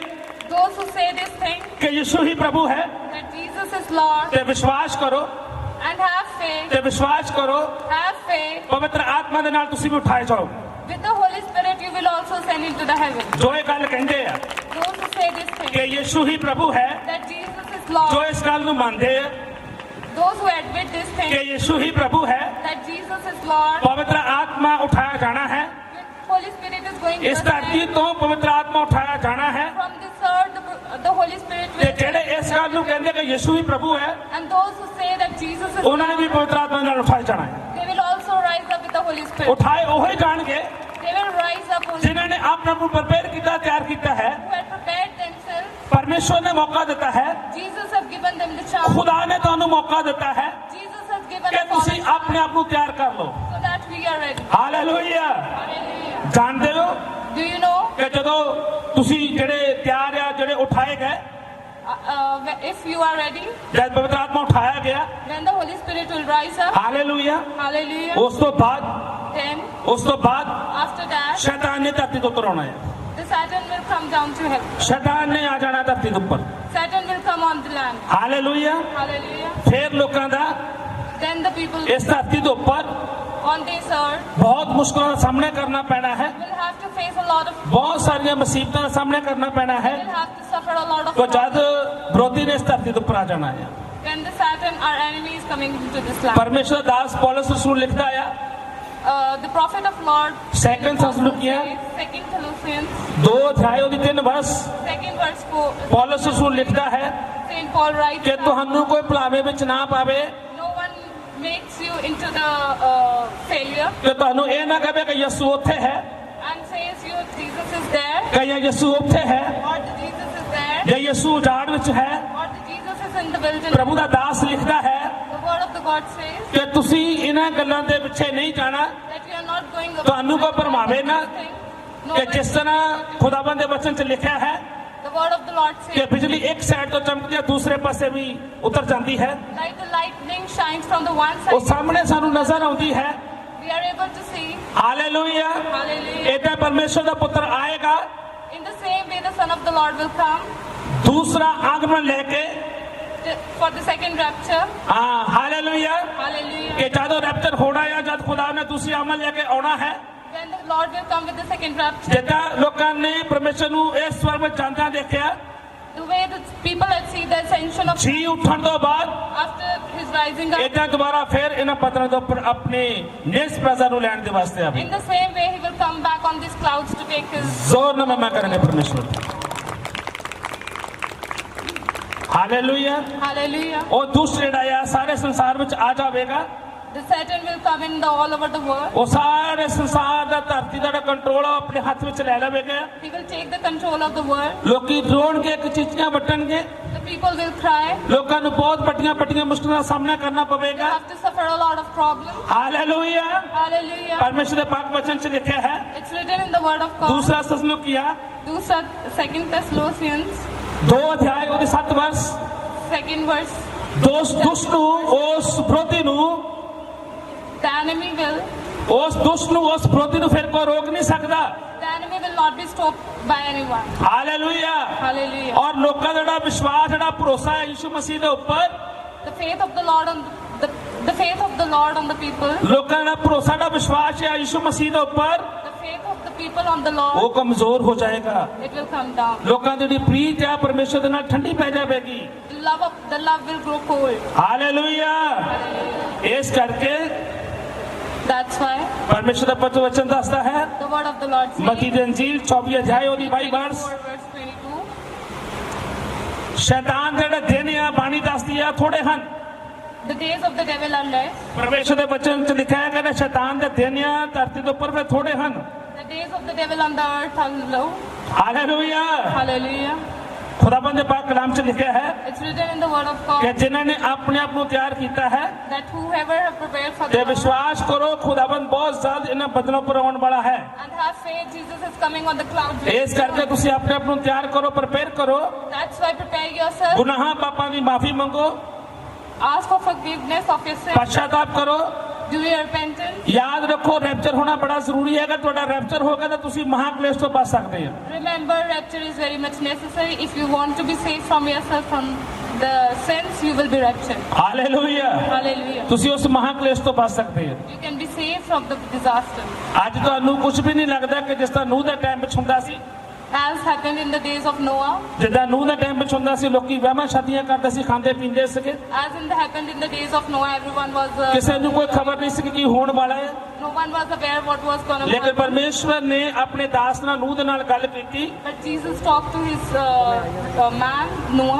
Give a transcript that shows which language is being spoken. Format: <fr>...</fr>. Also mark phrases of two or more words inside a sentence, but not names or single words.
<en>Those who say this thing</en> <pa>ਕਿ ਯਿਸੂ ਹੀ ਪ੍ਰਭੂ ਹੈ</pa> <en>that Jesus is Lord</en> <pa>ਤੇ ਵਿਸ਼ਵਾਸ ਕਰੋ,</pa> <en>and have faith,</en> <pa>ਤੇ ਵਿਸ਼ਵਾਸ ਕਰੋ</pa> <en>have faith.</en> <pa>ਪਵਿੱਤਰ ਆਤਮਾ ਦੇ ਨਾਲ ਤੁਸੀਂ ਵੀ ਉਠਾਏ ਜਾਓ।</pa> <en>With the Holy Spirit, you will also send into the heaven.</en> <pa>ਜੋ ਇਹ ਗੱਲ ਕਹਿੰਦੇ ਆ</pa> <en>Those who say this thing</en> <pa>ਕਿ ਯਿਸੂ ਹੀ ਪ੍ਰਭੂ ਹੈ,</pa> <en>that Jesus is</en> <pa>ਜੋ</pa> <en>Lord,</en> <pa>ਇਸ ਗੱਲ ਨੂੰ ਮੰਨਦੇ ਆ</pa> <en>those who admit this</en> <pa>ਕਿ</pa> <en>thing</en> <pa>ਯਿਸੂ ਹੀ ਪ੍ਰਭੂ ਹੈ,</pa> <en>that Jesus is Lord,</en> <pa>ਪਵਿੱਤਰ ਆਤਮਾ ਉਠਾਇਆ ਜਾਣਾ ਹੈ।</pa> <en>the Holy Spirit is going to</en> <pa>ਇਸ ਧਰਤੀ</pa> <en>ascend.</en> <pa>ਤੋਂ ਪਵਿੱਤਰ ਆਤਮਾ ਉਠਾਇਆ ਜਾਣਾ ਹੈ।</pa> <en>From this earth, the Holy Spirit</en> <pa>ਤੇ</pa> <en>will</en> <pa>ਜਿਹੜੇ ਇਸ ਗੱਲ ਨੂੰ ਕਹਿੰਦੇ ਕਿ ਯਿਸੂ ਹੀ ਪ੍ਰਭੂ ਹੈ,</pa> <en>and those who say that Jesus is</en> <pa>ਉਹਨਾਂ ਨੇ ਵੀ</pa> <en>Lord,</en> <pa>ਪਵਿੱਤਰ ਆਤਮਾ ਨਾਲ ਉਠਾਇਆ ਜਾਣਾ ਹੈ।</pa> <en>they will also rise up with the Holy Spirit.</en> <pa>ਉਠਾਏ ਉਹੀ ਜਾਣਗੇ</pa> <en>They will rise up only</en> <pa>ਜਿਨ੍ਹਾਂ ਨੇ ਆਪਣੇ ਆਪ ਨੂੰ ਪ੍ਰਪੇਅਰ ਕੀਤਾ, ਤਿਆਰ ਕੀਤਾ ਹੈ।</pa> <en>who had prepared themselves.</en> <pa>ਪਰਮੇਸ਼ਵਰ ਨੇ ਮੌਕਾ ਦਿੱਤਾ ਹੈ,</pa> <en>Jesus has given them the chance.</en> <pa>ਖੁਦਾ ਨੇ ਤੁਹਾਨੂੰ ਮੌਕਾ ਦਿੱਤਾ ਹੈ</pa> <en>Jesus has given</en> <pa>ਕਿ</pa> <en>us</en> <pa>ਤੁਸੀਂ</pa> <en>all</en> <pa>ਆਪਣੇ ਆਪ ਨੂੰ ਤਿਆਰ ਕਰ ਲਓ।</pa> <en>so that we are ready.</en> <pa>ਹਾਲੇਲੂਇਆ।</pa> <en>Hallelujah.</en> <pa>ਜਾਣਦੇ ਹੋ</pa> <en>Do you know</en> <pa>ਕਿ ਜਦੋਂ ਤੁਸੀਂ ਜਿਹੜੇ ਤਿਆਰ ਆ, ਜਿਹੜੇ ਉਠਾਏ ਗਏ,</pa> <en>if you are ready,</en> <pa>ਜਦ ਪਵਿੱਤਰ ਆਤਮਾ ਉਠਾਇਆ ਗਿਆ,</pa> <en>then the Holy Spirit will rise up.</en> <pa>ਹਾਲੇਲੂਇਆ,</pa> <en>Hallelujah.</en> <pa>ਉਸ ਤੋਂ ਬਾਅਦ</pa> <en>After that,</en> <pa>ਸ਼ੈਤਾਨ ਨੇ ਧਰਤੀ ਤੋਂ ਉੱਤਰ ਆਉਣਾ ਹੈ।</pa> <en>the Satan will come down to heaven.</en> <pa>ਸ਼ੈਤਾਨ ਨੇ ਆ ਜਾਣਾ ਧਰਤੀ ਦੇ ਉੱਪਰ।</pa> <en>Satan will come on the land.</en> <pa>ਹਾਲੇਲੂਇਆ।</pa> <en>Hallelujah.</en> <pa>ਫਿਰ ਲੋਕਾਂ ਦਾ</pa> <en>Then the people</en> <pa>ਇਸ ਧਰਤੀ ਦੇ ਉੱਪਰ</pa> <en>on this earth</en> <pa>ਬਹੁਤ ਮੁਸ਼ਕਲਾਂ ਦਾ ਸਾਹਮਣਾ ਕਰਨਾ ਪੈਣਾ ਹੈ,</pa> <en>will have to face a lot of,</en> <pa>ਬਹੁਤ ਸਾਰੀਆਂ ਮੁਸੀਬਤਾਂ ਦਾ ਸਾਹਮਣਾ ਕਰਨਾ ਪੈਣਾ ਹੈ।</pa> <en>will have to suffer a lot of</en> <hi>तो जब</hi> <en>problems.</en> <hi>विरोधी ने इस धरती के ऊपर आ जाना है,</hi> <en>When the Satan, our enemy, is coming into this land.</en> <hi>परमेश्वर दास पौलुस रसूल लिखता है</hi> <en>The prophet of Lord,</en> <hi>सेकंड थेसलुनिकियां</hi> <en>2 Thessalonians,</en> <hi>2 अध्याय और 3 वर्ष</hi> <en>2nd verse 4,</en> <hi>पौलुस रसूल लिखता है</hi> <en>Saint Paul writes</en> <hi>कि</hi> <en>that</en> <pa>ਤੁਹਾਨੂੰ ਕੋਈ ਭੁਲਾਵੇ ਵਿੱਚ ਨਾ ਪਾਵੇ,</pa> <en>no one makes you into the failure</en> <pa>ਕਿ ਤੁਹਾਨੂੰ ਇਹ ਨਾ ਕਹੇ ਕਿ ਯਿਸੂ ਉੱਥੇ ਹੈ,</pa> <en>and says you Jesus is there</en> <pa>ਕਿ ਯਾ ਯਿਸੂ ਉੱਥੇ ਹੈ,</pa> <en>or the Jesus is there</en> <pa>ਯਾ ਯਿਸੂ ਉਜਾੜ ਵਿੱਚ ਹੈ।</pa> <en>or the Jesus is in the wilderness.</en> <pa>ਪ੍ਰਭੂ ਦਾ ਦਾਸ ਲਿਖਦਾ ਹੈ</pa> <en>The word of the God says</en> <pa>ਕਿ ਤੁਸੀਂ ਇਨ੍ਹਾਂ ਗੱਲਾਂ ਦੇ ਪਿੱਛੇ ਨਹੀਂ ਜਾਣਾ,</pa> <en>that we are not going</en> <pa>ਤੁਹਾਨੂੰ ਕੋਈ ਭਰਮਾਵੇ ਨਾ,</pa> <en>No,</en> <pa>ਕਿ ਜਿਸ ਤਰ੍ਹਾਂ ਖੁਦਾਵੰਦ ਦੇ ਵਚਨ ਚ ਲਿਖਾ ਹੈ</pa> <en>the word of the Lord</en> <pa>कि</pa> <en>says</en> <pa>ਬਿਜਲੀ ਇੱਕ ਸਾਈਡ ਤੋਂ ਚਮਕਦੀ ਹੈ, ਦੂਸਰੇ ਪਾਸੇ ਵੀ ਉੱਤਰ ਜਾਂਦੀ ਹੈ।</pa> <en>like the lightning shines from the one</en> <pa>ਉਹ</pa> <en>side,</en> <pa>ਸਾਹਮਣੇ ਸਾਨੂੰ ਨਜ਼ਰ ਆਉਂਦੀ ਹੈ।</pa> <en>we are able to see.</en> <pa>ਹਾਲੇਲੂਇਆ।</pa> <en>Hallelujah.</en> <pa>ਇਦਾਂ ਪਰਮੇਸ਼ਰ ਦਾ ਪੁੱਤਰ ਆਏਗਾ,</pa> <en>In the same way, the Son of the Lord will come</en> <pa>ਦੂਸਰਾ ਆਗਮਨ ਲੈ ਕੇ।</pa> <en>for the second rapture.</en> <pa>ਹਾਂ ਹਾਲੇਲੂਇਆ।</pa> <en>Hallelujah.</en> <pa>ਕਿ ਜਦੋਂ ਰੈਪਚਰ ਹੋਣਾ ਹੈ, ਜਦ ਖੁਦਾ ਨੇ ਦੂਸਰੀ ਆਮਦ ਲੈ ਕੇ ਆਉਣਾ ਹੈ,</pa> <en>When the Lord will come with the second rapture.</en> <pa>ਜਿੱਦਾਂ ਲੋਕਾਂ ਨੇ ਪਰਮੇਸ਼ਰ ਨੂੰ ਇਸ ਸਵਰਗ ਵਿੱਚ ਜਾਂਦਿਆਂ ਦੇਖਿਆ,</pa> <en>The way the people had seen the ascension of</en> <pa>ਜੀ ਉੱਠਣ ਤੋਂ ਬਾਅਦ</pa> <en>after his rising up.</en> <pa>ਇਦਾਂ ਦੁਬਾਰਾ ਫਿਰ ਇਹਨਾਂ ਪੱਥਰਾਂ ਦੇ ਉੱਪਰ ਆਪਣੇ ਨਿਸ ਪ੍ਰਜਾ ਨੂੰ ਲੈਣ ਦੇ ਵਾਸਤੇ ਆਵੇ।</pa> <en>In the same way, he will come back on these clouds to take his.</en> <pa>ਜ਼ੋਰ ਨਾਲ ਮੈਂ ਕਰਾਂਗੇ ਪਰਮੇਸ਼ਰ। ਹਾਲੇਲੂਇਆ।</pa> <en>Hallelujah.</en> <pa>ਉਹ ਦੂਸਰੇ ਜਿਹੜਾ ਆ ਸਾਰੇ ਸੰਸਾਰ ਵਿੱਚ ਆ ਜਾਵੇਗਾ,</pa> <en>The Satan will come in all over the world.</en> <pa>ਉਹ ਸਾਰੇ ਸੰਸਾਰ ਦਾ ਧਰਤੀ ਦਾ ਕੰਟਰੋਲ ਆਪਣੇ ਹੱਥ ਵਿੱਚ ਲੈ ਲਵੇਗਾ।</pa> <en>He will take the control of the world.</en> <pa>ਲੋਕੀ ਰੋਣਗੇ, ਚੀਚੀਆਂ ਵੱਟਣਗੇ,</pa> <en>The people will cry.</en> <pa>ਲੋਕਾਂ ਨੂੰ ਬਹੁਤ ਵੱਡੀਆਂ ਮੁਸ਼ਕਲਾਂ ਦਾ ਸਾਹਮਣਾ ਕਰਨਾ</pa> <en>They</en> <pa>ਪਵੇਗਾ।</pa> <en>have to suffer a lot of problems.</en> <pa>ਹਾਲੇਲੂਇਆ।</pa> <en>Hallelujah.</en> <pa>ਪਰਮੇਸ਼ਰ ਦੇ ਪਾਕ ਵਚਨ 'ਚ ਲਿਖਿਆ ਹੈ,</pa> <en>It's written in the word of God.</en> <pa>ਦੂਸਰਾ ਤਸਲੁਕੀਆ</pa> <en>2 Thessalonians</en> <pa>2 ਅਧਿਆਇ ਉਹਦੇ 7 ਵਰਸ।</pa> <en>2nd verse.</en> <pa>ਦੁਸ਼ਟ ਨੂੰ, ਉਸ ਵਿਰੋਧੀ ਨੂੰ,</pa> <en>The enemy will.</en> <pa>ਉਸ ਦੁਸ਼ਟ ਨੂੰ, ਉਸ ਵਿਰੋਧੀ ਨੂੰ ਫਿਰ ਕੋਈ ਰੋਕ ਨਹੀਂ ਸਕਦਾ।</pa> <en>The enemy will not be stopped by anyone.</en> <pa>ਹਾਲੇਲੂਇਆ।</pa> <en>Hallelujah.</en> <pa>ਔਰ ਲੋਕਾਂ ਦਾ ਜਿਹੜਾ ਵਿਸ਼ਵਾਸ, ਜਿਹੜਾ ਭਰੋਸਾ ਹੈ ਯਿਸੂ ਮਸੀਹ ਦੇ ਉੱਪਰ,</pa> <en>The faith of the Lord on the faith of the Lord on the people.</en> <pa>ਲੋਕਾਂ ਦਾ ਭਰੋਸਾ, ਦਾ ਵਿਸ਼ਵਾਸ ਹੈ ਯਿਸੂ ਮਸੀਹ ਦੇ ਉੱਪਰ,</pa> <en>The faith of the people on the Lord.</en> <pa>ਉਹ ਕਮਜ਼ੋਰ ਹੋ ਜਾਏਗਾ।</pa> <en>It will come down.</en> <pa>ਲੋਕਾਂ ਦੀ ਜਿਹੜੀ ਪ੍ਰੀਤ ਹੈ ਪਰਮੇਸ਼ਰ ਦੇ ਨਾਲ ਠੰਡੀ ਪੈ ਜਾਵੇਗੀ।</pa> <en>The love will grow cold.</en> <pa>ਹਾਲੇਲੂਇਆ। ਇਸ ਕਰਕੇ</pa> <en>That's why</en> <pa>ਪਰਮੇਸ਼ਰ ਦਾ ਪਵਿੱਤਰ ਵਚਨ ਦੱਸਦਾ ਹੈ,</pa> <en>the word of the Lord says.</en> <pa>ਮਤੀ ਦੀ ਅੰਜੀਲ 24 ਅਧਿਆਇ ਉਹਦੀ 22 ਵਰਸ,</pa> <en>24 verse 22.</en> <pa>ਸ਼ੈਤਾਨ ਦੇ ਜਿਹੜੇ ਦਿਨ ਆ, ਬਾਣੀ ਦੱਸਦੀ ਆ, ਥੋੜੇ ਹਨ,</pa> <en>The days of the devil are less.</en> <pa>ਪਰਮੇਸ਼ਰ ਦੇ ਵਚਨ ਚ ਲਿਖਿਆ ਹੈ ਕਿ ਸ਼ੈਤਾਨ ਦੇ ਦਿਨ ਆ ਧਰਤੀ ਦੇ ਉੱਪਰ ਵੇ ਥੋੜੇ ਹਨ।</pa> <en>The days of the devil on the earth are low.</en> <pa>ਹਾਲੇਲੂਇਆ।</pa> <en>Hallelujah.</en> <pa>ਖੁਦਾਵੰਦ ਦੇ ਪਾਕ ਕਲਾਮ ਚ ਲਿਖਿਆ ਹੈ</pa> <en>It's written in the word of</en> <pa>ਕਿ</pa> <en>God</en> <pa>ਜਿਨ੍ਹਾਂ ਨੇ ਆਪਣੇ ਆਪ ਨੂੰ ਤਿਆਰ ਕੀਤਾ ਹੈ</pa> <en>that whoever have prepared for</en> <pa>ਤੇ</pa> <en>the Lord</en> <pa>ਵਿਸ਼ਵਾਸ ਕਰੋ ਖੁਦਾਵੰਦ ਬਹੁਤ ਜਲਦ ਇਹਨਾਂ ਬਦਲਾਂ ਉੱਪਰ ਆਉਣ ਵਾਲਾ ਹੈ।</pa> <en>and have faith, Jesus is coming on the clouds.</en> <pa>ਇਸ ਕਰਕੇ ਤੁਸੀਂ ਆਪਣੇ ਆਪ ਨੂੰ ਤਿਆਰ ਕਰੋ, ਪ੍ਰਪੇਅਰ ਕਰੋ,</pa> <en>That's why prepare yourself.</en> <pa>ਗੁਨਾਹਾਂ ਪਾਪਾਂ ਦੀ ਮਾਫੀ ਮੰਗੋ,</pa> <en>Ask for forgiveness of your sins.</en> <pa>ਪਛਤਾਪ ਕਰੋ।</pa> <en>Do your repentance.</en> <pa>ਯਾਦ ਰੱਖੋ ਰੈਪਚਰ ਹੋਣਾ ਬੜਾ ਜ਼ਰੂਰੀ ਹੈਗਾ। ਤੁਹਾਡਾ ਰੈਪਚਰ ਹੋਗਾ ਤਾਂ ਤੁਸੀਂ ਮਹਾਕਲੇਸ਼ ਤੋਂ ਬਚ ਸਕਦੇ ਹੋ।</pa> <en>Remember, rapture is very much necessary. If you want to be saved from yourself from the sins, you will be raptured.</en> <pa>ਹਾਲੇਲੂਇਆ।</pa> <en>Hallelujah.</en> <pa>ਤੁਸੀਂ ਉਸ ਮਹਾਕਲੇਸ਼ ਤੋਂ ਬਚ ਸਕਦੇ ਹੋ।</pa> <en>You can be saved from the disaster.</en> <pa>ਅੱਜ ਤੁਹਾਨੂੰ ਕੁਝ ਵੀ ਨਹੀਂ ਲੱਗਦਾ ਕਿ ਜਿਸ ਤਰ੍ਹਾਂ ਨੂਹ ਦੇ ਟਾਈਮ ਵਿੱਚ ਹੁੰਦਾ ਸੀ,</pa> <en>As happened in the days of Noah.</en> <pa>ਜਿੱਦਾਂ ਨੂਹ ਦੇ ਟਾਈਮ ਵਿੱਚ ਹੁੰਦਾ ਸੀ, ਲੋਕੀ ਵਹਿਮਾਂ ਸ਼ਾਦੀਆਂ ਕਰਦੇ ਸੀ, ਖਾਂਦੇ ਪੀਂਦੇ ਸੀਗੇ,</pa> <en>Happened in the days of Noah, everyone was.</en> <pa>ਕਿਸੇ ਨੂੰ ਕੋਈ ਖਬਰ ਨਹੀਂ ਸੀ ਕਿ ਕੀ ਹੋਣ ਵਾਲਾ ਹੈ।</pa> <en>No one was aware what was going to</en> <pa>ਲੇਕਿਨ</pa> <en>happen.</en> <pa>ਪਰਮੇਸ਼ਵਰ ਨੇ ਆਪਣੇ ਦਾਸ ਨਾਲ ਨੂਹ ਦੇ ਨਾਲ ਗੱਲ ਕੀਤੀ।</pa> <en>But Jesus talked to his man Noah.</en>